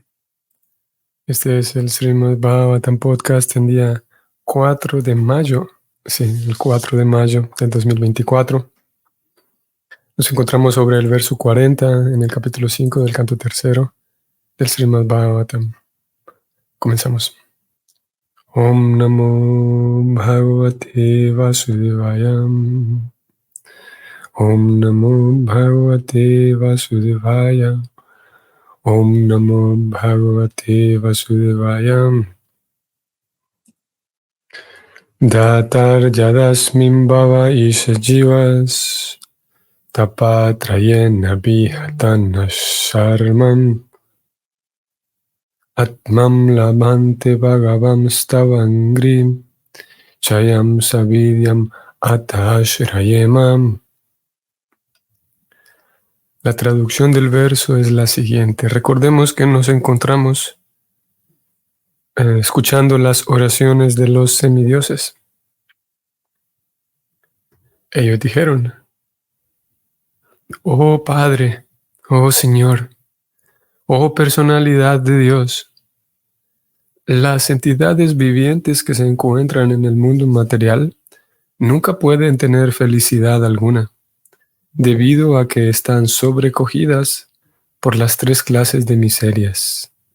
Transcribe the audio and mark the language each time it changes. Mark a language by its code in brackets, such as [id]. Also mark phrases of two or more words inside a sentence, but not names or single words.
[es] Este es el Srimad Bhagavatam Podcast en día 4 de mayo. Sí, el 4 de mayo del 2024. Nos encontramos sobre el verso 40 en el capítulo 5 del canto tercero del Srimad Bhagavatam. Comenzamos. [sa] Om Namo Bhagavate Vasudevaya. Om Namo Bhagavate Vasudevaya. Om Namo Bhagavate Vasudevaya. Datar Yadasmin Bhava Isha Jivas Tapatrayena Vihatana Sharman Atmam Labante Bhagavam Stavangrim Chayam Savidyam Atashrayemam. [es] La traducción del verso es la siguiente. Recordemos que nos encontramos escuchando las oraciones de los semidioses. Ellos dijeron: oh Padre, oh Señor, oh personalidad de Dios, las entidades vivientes que se encuentran en el mundo material nunca pueden tener felicidad alguna, debido a que están sobrecogidas por las tres clases de miserias.